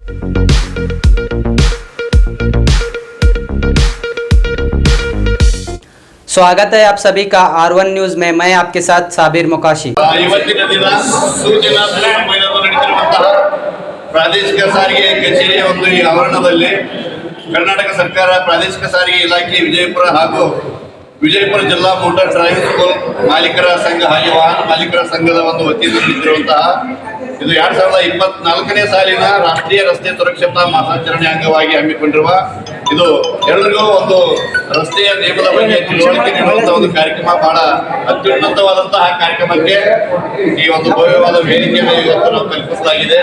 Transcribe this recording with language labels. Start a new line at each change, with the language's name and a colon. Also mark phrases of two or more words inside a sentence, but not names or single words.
Hindi: स्वागत है आप सभी का R1 न्यूज में। मैं आपके साथ साबिर मुकाशी।
Kannada: ಇವತ್ತಿನ ದಿನ ಸೂಚನಾ ನಡೆದಿರುವಂತಹ ಪ್ರಾದೇಶಿಕ ಸಾರಿಗೆ ಕಚೇರಿಯ ಒಂದು ಈ ಆವರಣದಲ್ಲಿ ಕರ್ನಾಟಕ ಸರ್ಕಾರ ಪ್ರಾದೇಶಿಕ ಸಾರಿಗೆ ಇಲಾಖೆ ವಿಜಯಪುರ ಹಾಗೂ ವಿಜಯಪುರ ಜಿಲ್ಲಾ
English: motor driving school
Kannada: ಮಾಲೀಕರ ಸಂಘ ಹಾಗೆ ವಾಹನ ಮಾಲೀಕರ ಸಂಘದ ಒಂದು ವತಿಯಿಂದ ನಡೆದಿರುವಂತಹ ಇದು 2024ನೇ ಸಾಲಿನ ರಾಷ್ಟ್ರೀಯ ರಸ್ತೆ ಸುರಕ್ಷತಾ ಮಾಸಾಚರಣೆ ಅಂಗವಾಗಿ ಹಮ್ಮಿಕೊಂಡಿರುವ ಇದು ಎಲ್ಲರಿಗೂ ಒಂದು ರಸ್ತೆಯ ನಿಯಮದ ಬಗ್ಗೆ ತಿಳುವಳಿಕೆ ನೀಡುವಂತಹ ಒಂದು ಕಾರ್ಯಕ್ರಮ, ಬಹಳ ಅತ್ಯುನ್ನತವಾದಂತಹ ಕಾರ್ಯಕ್ರಮಕ್ಕೆ ಈ ಒಂದು ಭವ್ಯವಾದ ವೇದಿಕೆಯನ್ನು ಇವತ್ತು ನಾವು ಕಲ್ಪಿಸಲಾಗಿದೆ.